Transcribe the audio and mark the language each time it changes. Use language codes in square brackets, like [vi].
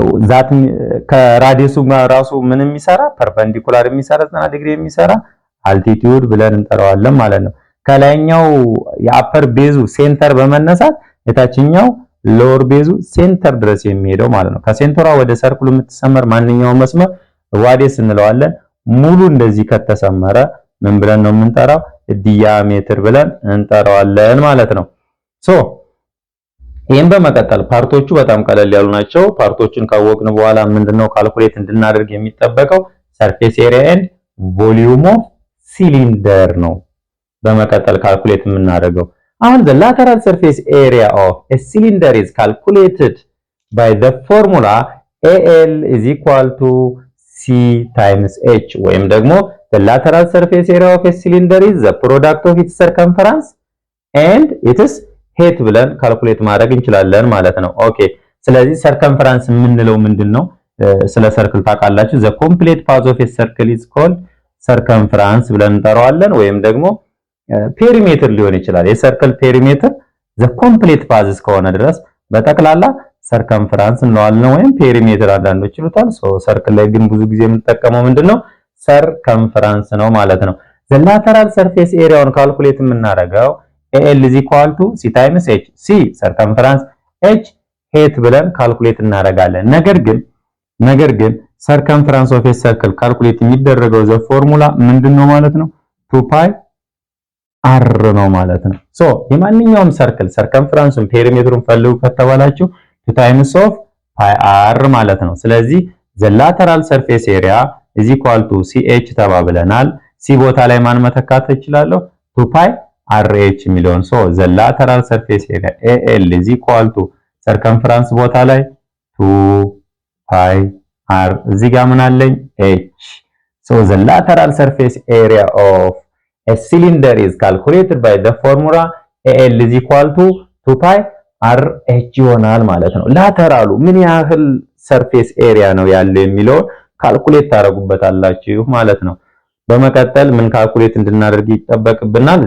[am] ዛት ከራዲየሱ ጋር ራሱ ምን የሚሰራ ፐርፐንዲኩላር የሚሰራ 90 ዲግሪ የሚሰራ አልቲቲዩድ ብለን እንጠራዋለን ማለት ነው። ከላይኛው የአፐር ቤዙ ሴንተር በመነሳት የታችኛው ሎወር ቤዙ ሴንተር ድረስ የሚሄደው ማለት ነው። ከሴንተሯ ወደ ሰርክሉ የምትሰመር ማንኛውም መስመር ራዲየስ እንለዋለን። ሙሉ እንደዚህ ከተሰመረ ምን ብለን ነው የምንጠራው? ዲያሜትር ብለን እንጠራዋለን ማለት ነው። ሶ ይሄን በመቀጠል ፓርቶቹ በጣም ቀለል ያሉ ናቸው። ፓርቶቹን ካወቅን በኋላ ምንድነው ካልኩሌት እንድናደርግ የሚጠበቀው? [en] ሰርፌስ ኤሪያ ኤንድ ቮሊዩም ኦፍ ሲሊንደር ነው [am] በመቀጠል ካልኩሌት የምናደርገው። አሁን [en] the lateral surface area of a cylinder is calculated by the formula AL is equal to C times H [am] ወይም ደግሞ [en] the lateral surface area of a cylinder is the product of its circumference and its height [am] ብለን ካልኩሌት ማድረግ እንችላለን ማለት ነው። ኦኬ ስለዚህ ሰርከምፈረንስ የምንለው ምንድነው? ስለ ሰርክል ታውቃላችሁ። [en] the complete path of a circle is called circumference [am] ብለን እንጠራዋለን። ወይም ደግሞ ፔሪሜትር ሊሆን ይችላል። የሰርክል ፔሪሜትር [en] the complete path [am] እስከሆነ ድረስ በጠቅላላ ሰርከምፈረንስ እንለዋለን ወይም ፔሪሜትር አንዳንዶች ይሉታል። ሰርክል ላይ ግን ብዙ ጊዜ የምንጠቀመው ምንድነው? ሰርከምፈረንስ ነው ማለት ነው። [en] the lateral surface [am] ኤሪያውን ካልኩሌት የምናደርገው [en] AL is equal to C times H C circumference H height [am] ብለን ካልኩሌት እናደርጋለን። ነገር ግን [en] circumference of a circle [am] ካልኩሌት የሚደረገው ዘ ፎርሙላ ምንድነው ማለት ነው? 2 pi r ነው ማለት ነው። ሶ የማንኛውም ሰርክል circumferenceን ፔሪሜትሩን ፈልጉ ከተባላችሁ 2 times of pi r ማለት ነው። ስለዚህ the lateral surface area is equal to CH ተባብለናል። C ቦታ ላይ ማን መተካት እችላለሁ? [en] 2 pi RH የሚለውን ሶ the lateral surface area AL is equal to circumference [am] ቦታ ላይ [en] 2 pi r [am] እዚህ ጋር ምን አለኝ? [en] H so the lateral surface area of a cylinder is calculated by the formula AL is equal to 2 pi RH [am] ይሆናል ማለት ነው። ላተራሉ ምን ያህል ሰርፌስ ኤሪያ ነው ያለው የሚለው ካልኩሌት ታደርጉበታላችሁ ማለት ነው። በመቀጠል ምን ካልኩሌት እንድናደርግ ይጠበቅብናል?